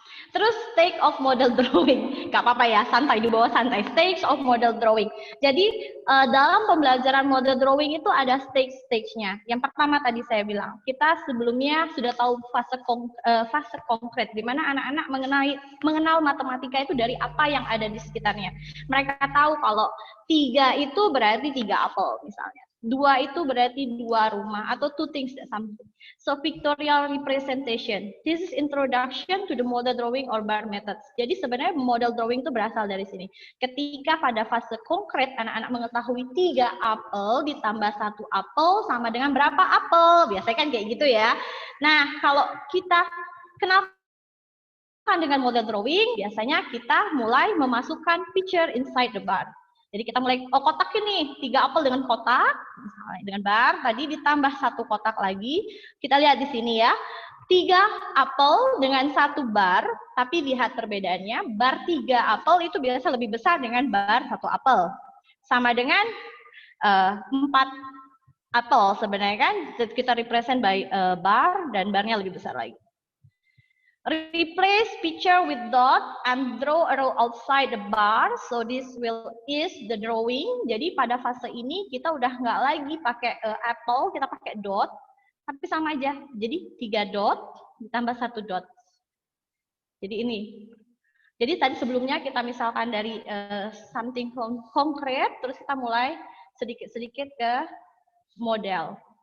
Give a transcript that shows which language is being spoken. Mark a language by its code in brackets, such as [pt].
[id] Terus [en] stage of model drawing. [id] Gak apa-apa ya, santai, di bawah santai. [en] Stage of model drawing. [id] Jadi dalam pembelajaran model drawing itu ada stage-nya. Yang pertama tadi saya bilang, kita sebelumnya sudah tahu fase konkret, di mana anak-anak mengenal matematika itu dari apa yang ada di sekitarnya. Mereka tahu kalau 3 itu berarti 3 apel misalnya. 2 itu berarti 2 rumah atau [en] 2 things that something. So pictorial representation. This is introduction to the model drawing or bar methods. [id] Jadi sebenarnya model drawing itu berasal dari sini. Ketika pada fase konkret anak-anak mengetahui 3 apel ditambah 1 apel sama dengan berapa apel. Biasanya kan kayak gitu ya. Nah, kalau kita kenapa dengan model drawing, biasanya kita mulai memasukkan [en] picture inside the bar. [id] Jadi kita mulai, kotak ini, 3 apel dengan kotak, misalnya dengan bar, tadi ditambah 1 kotak lagi. Kita lihat di sini ya, 3 apel dengan 1 bar, tapi lihat perbedaannya, bar 3 apel itu biasa lebih besar dengan bar 1 apel. Sama dengan 4 apel sebenarnya kan, kita represent by bar, dan barnya lebih besar lagi. [en] Replace picture with dot and draw a row outside the bar. So this is the drawing. [id] Jadi pada fase ini kita udah nggak lagi pakai apple, kita pakai dot. Tapi sama aja. Jadi 3 dot ditambah 1 dot. Jadi ini. Jadi tadi sebelumnya kita misalkan dari something concrete, terus kita mulai sedikit-sedikit ke model.